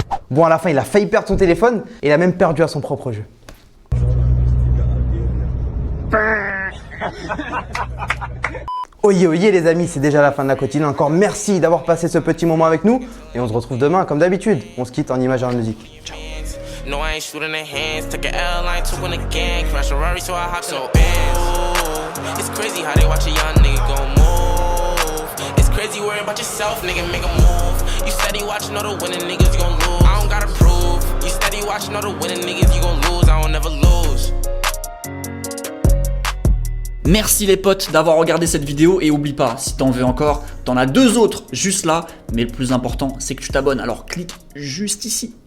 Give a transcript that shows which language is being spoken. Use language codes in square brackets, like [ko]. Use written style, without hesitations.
[fr] Bon, à la fin, il a failli perdre son téléphone et il a même perdu à son propre jeu. Oyez, oyez les amis, c'est déjà la fin de la quotidienne. Encore merci d'avoir passé ce petit moment avec nous et on se retrouve demain comme d'habitude. On se quitte en images et en musique. Ciao. [en] No, I ain't shooting their hands. Took an airline, took one again. Crash a Rari, so I hopped in the Benz. It's crazy how they watch a young nigga gon' move. It's crazy worrying about yourself, nigga, make a move. You steady watching all the winning niggas, you gon' lose. I don't gotta prove. You steady watching all the winning niggas, you gon' lose. I don't never lose. [fr] Merci les potes d'avoir regardé cette vidéo et oublie pas, si t'en veux encore, t'en as 2 autres juste là, mais le plus important c'est que tu t'abonnes, alors clique juste ici.